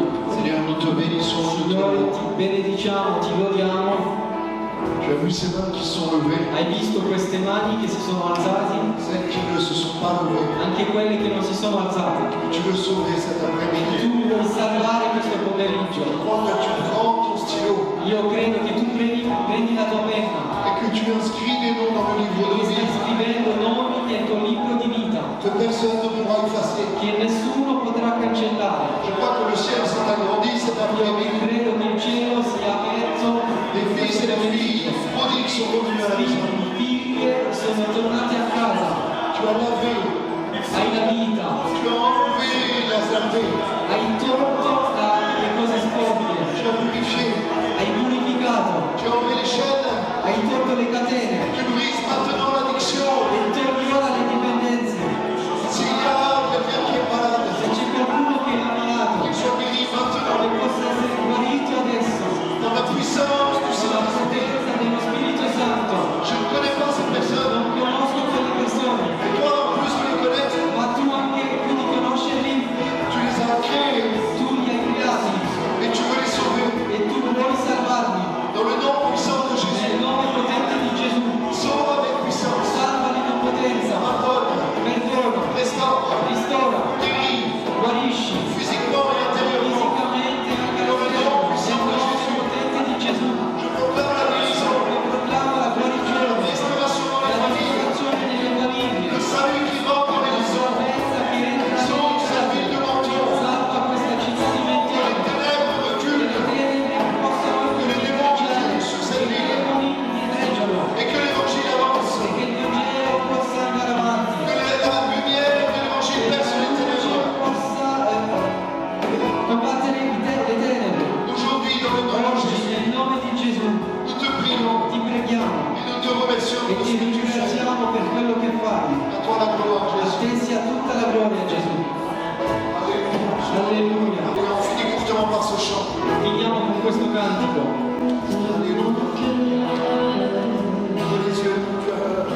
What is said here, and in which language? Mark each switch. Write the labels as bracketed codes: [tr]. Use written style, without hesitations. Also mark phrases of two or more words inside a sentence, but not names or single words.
[fr] Seigneur, nous te bénissons. [it] Signore, ti benediciamo, ti lodiamo. [fr] Tu as vu ces mains qui sont levées, [it] Hai visto queste mani che si sono alzate, [fr] celles qui ne se sont pas levées. [it] anche quelle che non si sono alzate. [fr] Tu veux sauver cet après-midi. [it] Tu vuoi salvare questo pomeriggio. [fr] Je crois que tu prends ton stylo [it] Io credo che tu prendi la tua penna [fr] et que tu inscris des noms dans le livre [it] e [fr] de [it] stai [fr] vie [it] scrivendo nomi nel tuo libro di vita [fr] que personne ne pourra effacer. [it] che nessuno potrà cancellare. [fr] Je crois que le ciel s'est agrandi cet [it] Io [fr] après-midi. [it] credo che il cielo sia aperto, [fr] Les fils et les filles prodigues sont revenus à la maison. [it] i figli sono tornati a casa. [fr] Tu as lavé, [it] Hai la vita, [fr] tu as enlevé la saleté, [it] hai tolto le cose sporche, [fr] tu as purifié, [it] hai purificato, [fr] tu as enlevé les chaînes, [it] hai tolto le catene [fr] tu brises maintenant l'addiction. [it] e togli ora le dipendenze. [fr] S'il y a quelqu'un qui est malade, [it] Se c'è qualcuno che è ammalato, [fr] qu'il soit guéri maintenant [it] che possa essere guarito adesso, [fr] dans la puissance du [it] con la [fr] Saint-Esprit. [it] potenza dello Spirito Santo. [fr] Je ne connais pas cette personne, [it] Non conosco quelle persone, [fr] et toi en plus de les connaître, [it] ma tu anche più di conoscerli, [fr] tu les as créés [it] tu li hai creati [fr] et tu veux les sauver. [it] e tu vuoi salvarli. [fr] Dans le nom puissant de Jésus, [it] Nel nome potente di Gesù, [fr] sauve avec puissance, [it] salvali con potenza, [fr] pardonne, [it] perdona, [fr] restaure, [it] ristora, [fr] guéris, [it] guarisci, [fr] physiquement et intérieurement. [it] fisicamente e anche all'esterno. Nel nome potente di Gesù, [fr] Je proclame la guérison, [it] proclama la la guarigione, [fr] restauration dans [it] la [fr] les familles, [it] restaurazione nelle famiglie, [fr] le salut qui va dans les [it] la [fr] maisons. [it] salvezza che entra [fr] Sauve [it] nelle [fr] cette ville [it] case, [fr] de Menton, [it] salva questa città di [fr] que les [it] Mentone, [fr] ténèbres [it] che le [fr] reculent, [it] tenebre possano [fr] que les démons reculent sur cette [it] i [fr] ville, [it] demoni indietreggiano [fr] et que l'évangile avance, [it] e che il Vangelo possa andare avanti, [fr] que la lumière de l'évangile perce les ténèbres. [it] possa combattere le tenebre. [fr] Aujourd'hui, dans le nom de [it] Oggi, [fr] Jésus, [it] nel nome di Gesù, [fr] nous te prions [it] ti preghiamo [fr] et nous te remercions [it] e [fr] de [it] ti [fr] ce que tu fais. [it] ringraziamo per quello che fai. [fr] À toi la gloire, [it] A [fr] Jésus. [it] te sia tutta la gloria, Gesù. Alleluia. [fr] Et on finit courtement par ce chant. [it] Finiamo con questo cantico. [fr] Alléluia. Ouvre les yeux de mon cœur.